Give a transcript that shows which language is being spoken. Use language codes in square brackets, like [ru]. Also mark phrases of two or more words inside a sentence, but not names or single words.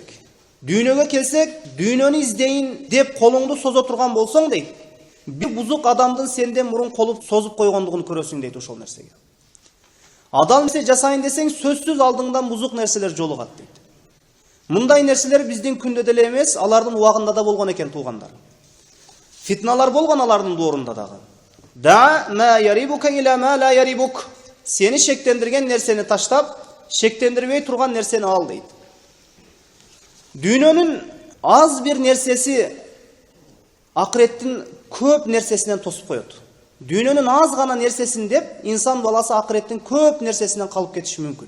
[ky] Дүйнөгө келсек, дүйнөнү издейин деп колуңду созо турган болсоң дейт, бир бузук адамдын сенден мурун колуп созуп койгондугун көрөсүң дейт ошол нерсеге. Адал нерсе жасайын десең, сөзсүз алдыңдан бузук нерселер жолугат дейт. Мындай нерселер биздин күндө деле эмес, алардын убагында да болгон экен туугандар. Фитналар болгон алардын доорунда дагы. [ar] دع ما يريبك إلى ما لا يريبك. [ky] Сени шектендирген нерсени таштап, шектендирбей турган нерсени ал дейт. Дүйнөнүн аз бир нерсеси акыреттин көп нерсесинен тосуп коет. Дүйнөнүн аз гана нерсесин деп, инсан баласы акыреттин көп нерсесинен калып кетиши мүмкүн.